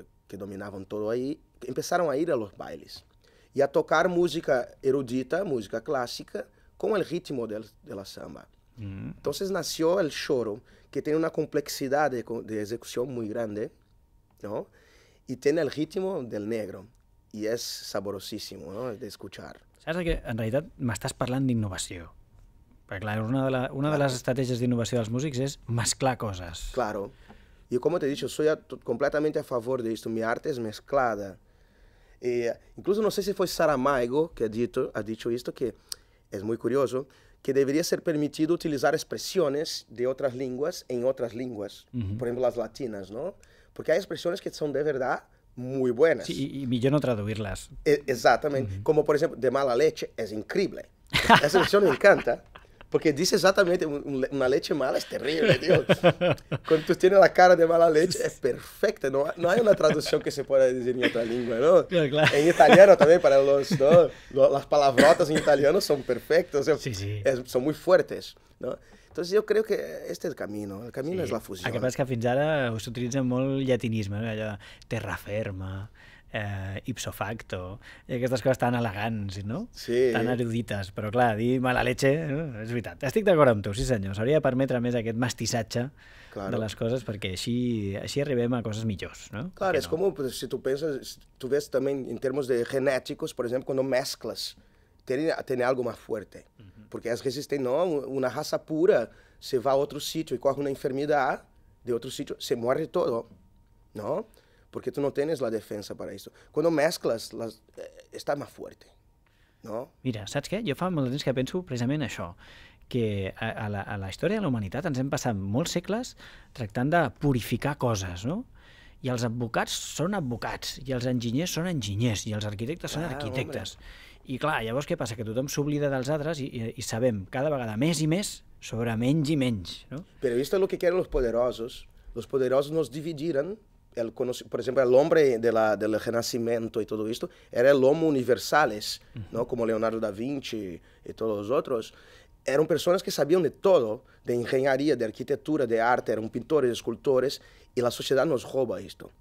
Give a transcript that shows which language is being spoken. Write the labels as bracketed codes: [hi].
[es] que dominaban todo ahí, empezaron a ir a los bailes y a tocar música erudita, música clásica, con el ritmo de la samba. Entonces nació el choro, que tiene una complejidad de ejecución muy grande, ¿no? Y tiene el ritmo del negro, y [ca] és saborosíssim, no?, d'escuchar. Saps que en realitat m'estàs parlant d'innovació? Perquè clar, una de les estratègies d'innovació dels músics és mesclar coses. [es] Claro. Y como te he dicho, soy completamente a favor de esto. Mi arte es mezclada. Incluso no sé si fue Saramago que ha dicho esto, que es muy curioso, que debería ser permitido utilizar expresiones de otras lenguas en otras lenguas. Por ejemplo, las latinas, ¿no? Porque hay expresiones que son de verdad muy buenas. [ca] Sí, y millor no traduir-les. [es] Exactamente. Como por ejemplo, de mala leche, es increíble. Esa expresión me encanta. Porque dice exactamente, una leche mala es terrible, Dios. Cuando tú tienes la cara de mala leche, es perfecta. No hay una traducción que se pueda decir en otra lengua, ¿no? Claro. En italiano también, para las palabrotas en italiano son perfectas, o sea, sí. Son muy fuertes, ¿no? Entonces yo creo que este es el camino [ca] és la fusió. El que passa és que fins ara s'utilitza molt llatinisme, no? Allò de terra ferma, ipso facto, i aquestes coses tan elegants, no? Sí. Tan erudites, però clar, dir mala leche, és veritat. Estic d'acord amb tu, sí senyor, s'hauria de permetre més aquest mestissatge de les coses perquè així arribem a coses millors, no? [es] Claro, es como si tú piensas, tú ves también en términos de genéticos, por ejemplo, cuando mezclas, tiene algo más fuerte, porque es resistente, no, una raza pura se va a otro sitio y coge una enfermedad de otro sitio, se muere todo, ¿no? Porque tú no tienes la defensa para eso. Cuando mezclas, está más fuerte, ¿no? [ca] Mira, saps què? Jo fa molt temps que penso precisament això, que a la història de la humanitat ens hem passat molts segles tractant de purificar coses, no? I els advocats són advocats, i els enginyers són enginyers, i els arquitectes són arquitectes. I clar, llavors què passa? Que tothom s'oblida dels altres i sabem cada vegada més i més sobre menys i menys, ¿no? [es] Pero esto es lo que quieren los poderosos. Los poderosos nos dividieron. Por ejemplo, el hombre del Renacimiento y todo esto era el homo universales, ¿no? Como Leonardo da Vinci y todos los otros. Eran personas que sabían de todo, de ingeniería, de arquitectura, de arte, eran pintores, escultores, y la sociedad nos roba esto.